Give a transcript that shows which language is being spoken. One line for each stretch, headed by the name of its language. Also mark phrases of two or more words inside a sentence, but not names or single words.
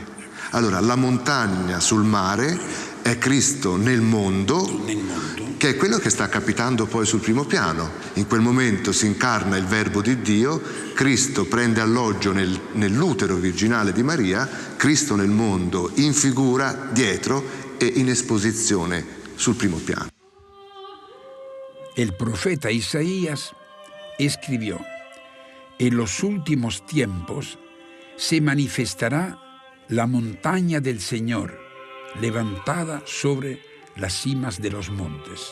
Italian: Allora, la montagna sul mare è Cristo nel mondo, che è quello che sta capitando poi sul primo piano. In quel momento si incarna il Verbo di Dio, Cristo prende alloggio nell'utero virginale di Maria, Cristo nel mondo in figura dietro e in esposizione sul primo piano.
Spanish: El profeta Isaías escribió: en los últimos tiempos se manifestará la montaña del Señor, levantada sobre las cimas de los montes.